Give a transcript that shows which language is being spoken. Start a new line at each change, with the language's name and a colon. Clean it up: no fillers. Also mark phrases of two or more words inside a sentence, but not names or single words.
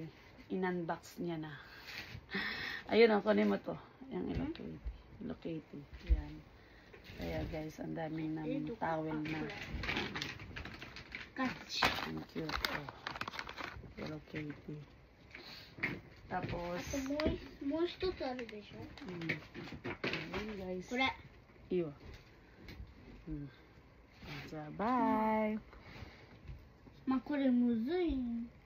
Filipino: In-unbox niya na. Ayun ako, kunin mo to. Yung Hello Kitty. Hello Kitty. Yan. Kaya guys, ang dami ng towel na. Catch. Ang cute. Oh. Hello Kitty. Tapos,
Japanese: もう一つあるでしょ。
Filipino: ayun guys.
Japanese: これ。
Filipino: Iyo. Bye.
Japanese: まあこれむずい。